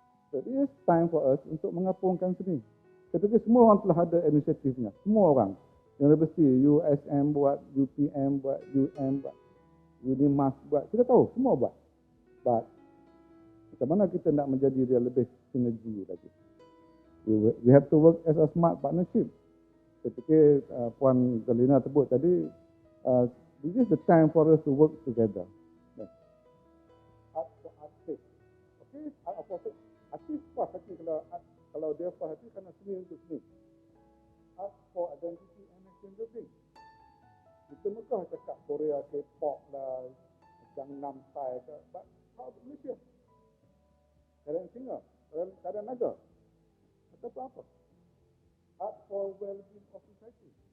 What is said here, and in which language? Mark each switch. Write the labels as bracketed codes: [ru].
[ms] So, [en] it is time for us [ms] untuk mengapungkan seni. Saya fikir semua orang telah ada inisiatifnya. Semua orang. Universiti, USM buat, UPM buat, UM buat, Unimas buat. Kita tahu, semua buat. But, macam mana kita nak menjadi dia lebih sinergi lagi? [en] We have to work as a smart partnership. [ms] Saya fikir Puan Delina sebut tadi, [en] this is the time for us to work together. Art for artist. Okay, art for artist puas hati kalau art [ms] Kalau dia faham itu karena seni untuk seni. [en] Art for identity and nation building. [ms] Kita Mekah cakap Korea, K-pop lah, Gangnam Style ke. [en] But how about Malaysia? [ms] Kadang singa, kadang naga. Atau apa? [en] Art for well-being of society.